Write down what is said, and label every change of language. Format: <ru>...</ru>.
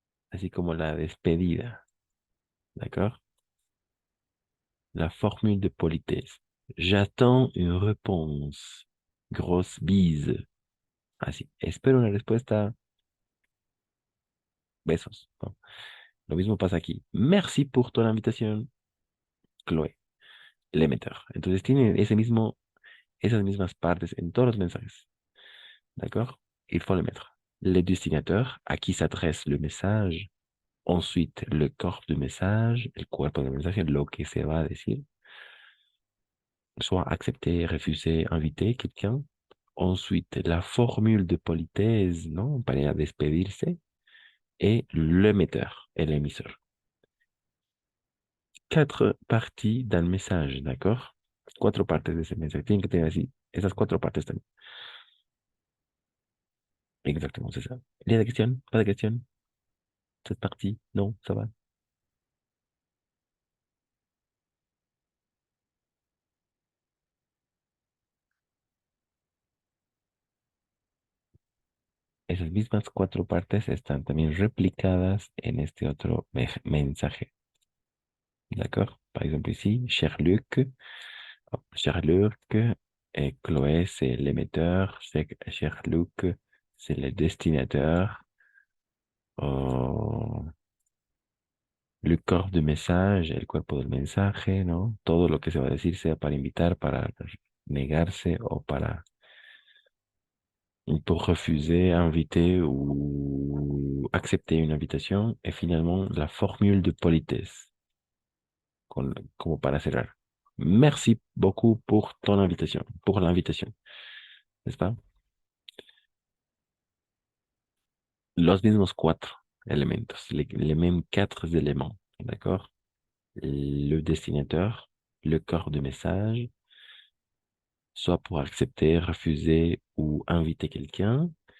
<es>Así como la despedida.</es> <fr>D'accord? La formule de politesse. J'attends une réponse. Grosse bise. Así.</fr> <es>Espero una respuesta. Besos. ¿No? Lo mismo pasa aquí.</es> <fr>Merci pour ton invitation, Chloé. L'émetteur.</fr> <es>Entonces tiene esas mismas partes en todos los mensajes.</es> <fr>D'accord? Il faut le mettre. Le destinateur, à qui s'adresse le message. Ensuite, le corps du message,</fr> <es>el cuerpo del mensaje, lo que se va a decir.</es> <fr>Soit accepter, refuser, inviter quelqu'un. Ensuite, la formule de politesse, ¿no?</fr> <es>Para despedirse.</es> <fr>Et l'émetteur, et l'émisseur. 4 parties d'un message, d'accord?</fr> <es>4 partes de ese mensaje. Tienen que tener así, esas 4 partes también.</es> <fr>Exactement, c'est ça. Il y a des questions? Pas de questions? Cette partie? Non, ça va?</fr> <es>Esas mismas cuatro partes están también replicadas en este otro mensaje.</es> <fr>D'accord? Par exemple ici, cher Luc, hop, cher Luc, et Chloé, c'est l'émetteur, cher Luc, c'est le destinateur. Oh, le corps du message,</fr> <es>el cuerpo del mensaje, ¿no? Todo lo que se va a decir, sea para invitar, para negarse o</es> <fr>pour refuser, inviter ou accepter une invitation. Et finalement, la formule de politesse,</fr> <es>como para cerrar.</es> <fr>Merci beaucoup pour ton invitation, pour l'invitation, n'est-ce pas?</fr> <es>Los mismos cuatro elementos,</es> <fr>les mêmes quatre éléments, d'accord? Le destinateur, le corps de message, soit pour accepter, refuser ou inviter quelqu'un.</fr>